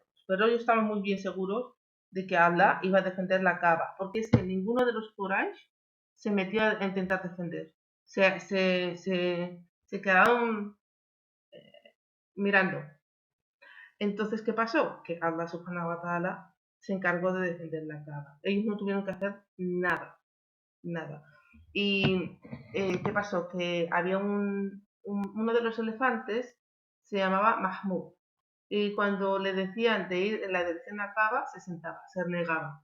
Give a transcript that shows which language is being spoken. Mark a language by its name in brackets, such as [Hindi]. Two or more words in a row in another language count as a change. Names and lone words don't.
[Spanish] Pero ellos estaban muy bien seguros de que Allah iba a defender la Kaaba, porque es que ninguno de los Quraysh se metió a intentar defender. Se quedaron mirando. Entonces, ¿qué pasó? Que Allah [Arabic] سبحانه وتعالى [Spanish] se encargó de defender la Kaaba. Ellos no tuvieron que hacer nada, nada. ¿Y qué pasó? Que había uno de los elefantes, se llamaba Mahmud, y cuando le decían de ir en la dirección a Kaaba, se sentaba, se negaba.